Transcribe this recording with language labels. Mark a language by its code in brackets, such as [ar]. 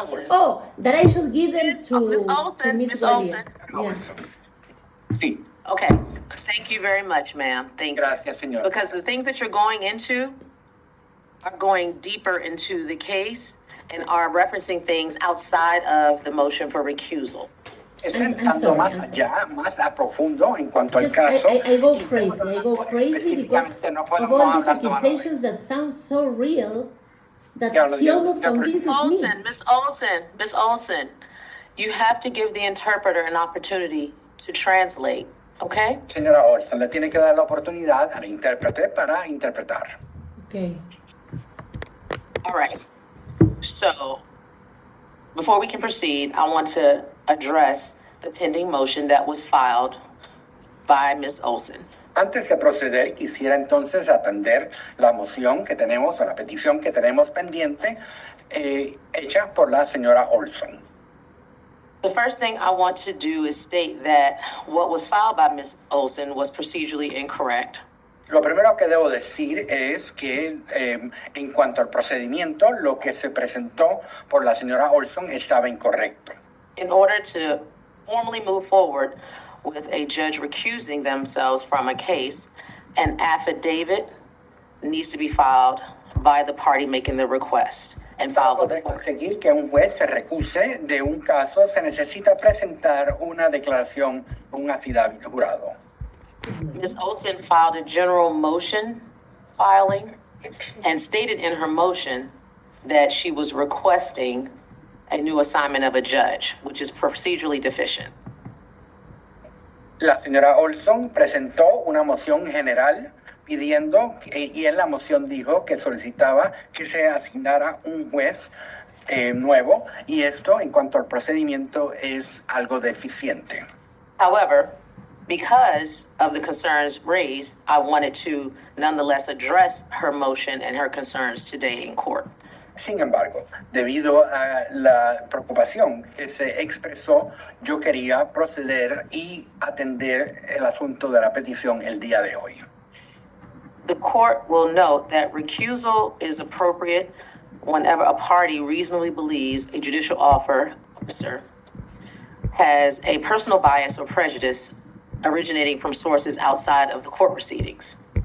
[en] Oh, that I should give them to Miss Olson. Yeah. [es] Sí. [en] Okay, thank you very much, ma'am. Thank you. [es] Gracias, señor. [en] Because the things that you're going into are going deeper into the case and are referencing things outside of the motion for recusal. [es] Está entrando más allá, más a profundo en cuanto al caso. [en] I go crazy because of all these accusations that sound so real that he almost convinces me. Miss Olson, you have to give the interpreter an opportunity to translate, okay? [es] Señora Olson, le tiene que dar la oportunidad al intérprete para interpretar. [en] Okay. All right. So, before we can proceed, I want to address the pending motion that was filed by Ms. Olson. [es] Antes de proceder, quisiera entonces atender la moción que tenemos o la petición que tenemos pendiente hecha por la señora Olson. [en] The first thing I want to do is state that what was filed by Ms. Olson was procedurally incorrect. [es] Lo primero que debo decir es que en cuanto al procedimiento, lo que se presentó por la señora Olson estaba incorrecto. [en] In order to formally move forward with a judge recusing themselves from a case, an affidavit needs to be filed by the party making the request and filed with the [es] Para [en] court. [es] conseguir que un juez se recuse de un caso, se necesita presentar una declaración, un affidavit jurado. [en] Ms. Olson filed a general motion filing and stated in her motion that she was requesting a new assignment of a judge, which is procedurally deficient. [es] La señora Olson presentó una moción general pidiendo, y en la moción dijo que solicitaba que se asignara un juez nuevo, y esto en cuanto al procedimiento es algo deficiente. [en] However, because of the concerns raised, I wanted to nonetheless address her motion and her concerns today in court. [es] Sin embargo, debido a la preocupación que se expresó, yo quería proceder y atender el asunto de la petición el día de hoy. [en] The court will note that recusal is appropriate whenever a party reasonably believes a judicial officer has a personal bias or prejudice originating from sources outside of the court proceedings.